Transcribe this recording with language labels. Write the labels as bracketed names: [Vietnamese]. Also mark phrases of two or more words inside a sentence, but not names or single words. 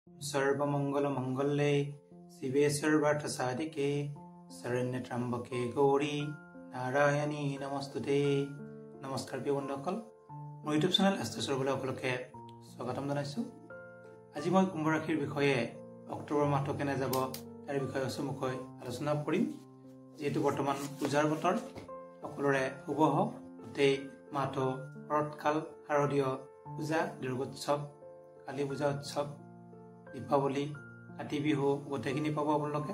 [Sanskrit] सर्वमंगलमंगल्ये शिवे सर्वार्थसाधिके शरण्ये त्र्यंबके गौरी नारायणी नमस्तुते। [Hindi] नमस्कार प्रिय बন্ধুসকল, [Assamese] মোৰ ইউটিউব চেনেল এষ্ট্ৰছৰবলৈ সকলোকে স্বাগতম জনাইছোঁ। আজি মই কুম্ভ ৰাশিৰ বিষয়ে অক্টোবৰ মাহটো কেনে যাব তাৰ বিষয়ে চমুকৈ আলোচনা কৰিম। যেহেতু বৰ্তমান পূজাৰ বতৰ, সকলোৰে শুভ হওক। গোটেই মাহটো শৰৎকাল, শাৰদীয় পূজা, দুৰ্গোৎসৱ, কালী পূজা উৎসৱ, দীপাৱলী, কাতি বিহু গোটেইখিনি পাব আপোনালোকে।